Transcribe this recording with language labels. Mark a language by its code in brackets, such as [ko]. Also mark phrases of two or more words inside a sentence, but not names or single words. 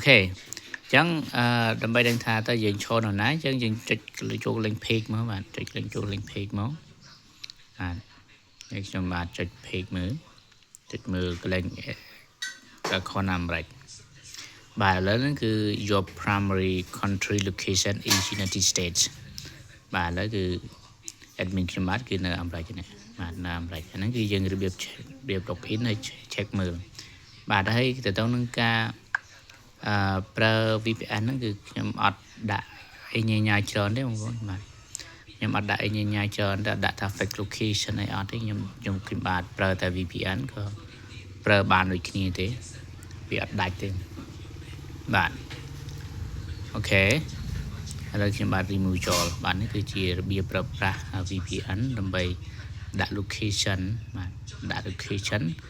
[km] ខេអញ្ចឹងដើម្បីដឹងថាតើយើងឈរនៅណាអញ្ចឹងយើងចុចចូល [en] link page [km] មកបាទចុច link ចូល [en] link page [km] មកបាទហើយខ្ញុំបាទចុច page មើលចុចមើលកន្លែង account អាមេរិកបាទឥឡូវហ្នឹងគឺ [en] your primary country location is United States [km] បាទឥឡូវគឺ admin ខ្ញុំបាទគឺនៅអាមេរិកនេះបាទនៅអាមេ រិកហ្នឹងគឺយើងរបៀប login ហើយ check មើលបាទហើយទៅទៅនឹងការប្រើ VPN ហ្នឹងគឺ ខ្ញុំអត់ដាក់អីញញ៉ាយច្រើនទេបងប្អូនបាទខ្ញុំអត់ដាក់អីញញ៉ាយច្រើនតែដាក់ថា [en] fake location [km] អីអត់ទេខ្ញុំបាទប្រើតែ VPN ក៏ប្រើបានដូចគ្នាទេវាអត់ដាច់ទេបាទអូខេឥឡូវខ្ញុំបាទ remove ចោលបាទនេះគឺជារបៀបប្រើប្រាស់ VPN ដើម្បីដាក់ location បាទដាក់ location